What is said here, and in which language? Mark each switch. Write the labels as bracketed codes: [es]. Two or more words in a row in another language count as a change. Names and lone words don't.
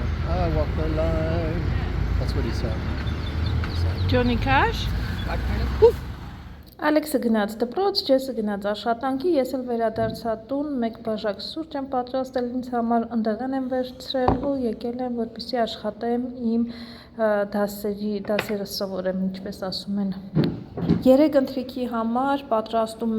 [en] I walk the line. That's what he said. [hy] Johnny Cash։ Ալեքսը գնաց դպրոց, Ջեսը գնաց աշխատանքի, ես էլ վերադարձա տուն, մեկ բաժակ սուրճ եմ պատրաստել ինձ համար, ընդեղեն եմ վերցրել ու եկել եմ, որպեսզի աշխատեմ իմ դասերը սովորեմ, ինչպես ասում են։ 3 ընթրիքի համար պատրաստում